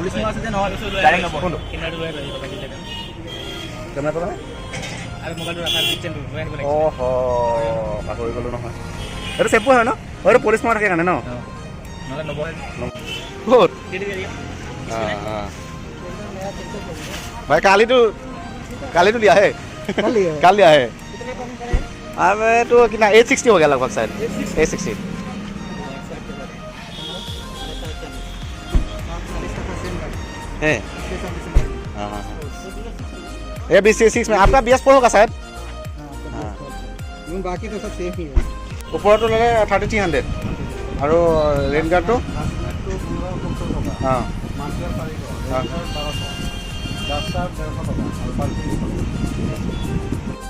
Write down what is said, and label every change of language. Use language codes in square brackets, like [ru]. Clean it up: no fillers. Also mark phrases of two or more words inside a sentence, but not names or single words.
[as] কেমেৰা পালে অঁ পাহৰি গ'লো নহয় এইটো চেম্পু হয় ন এইটো পলিচ মৰা থাকে কাৰণে ন ক'ত ভাই কালিটো দিয়া হে কাল দিয়া হে [hi] तो कितना 860 हो गया लगभग शायद 860 है हाँ ये BS6 में आपका BS4 होगा शायद बाकी तो सब सेम ही है ऊपर तो लगे 3300 और रेन गार्ड तो [as] ৰেগুলাৰ 70 টকা, অঁ মান্থলিৰ 400, ৰেগুলাৰ 1200, 10টাৰ 150 টকা আৰু পাৰ্কিং 100 টকা।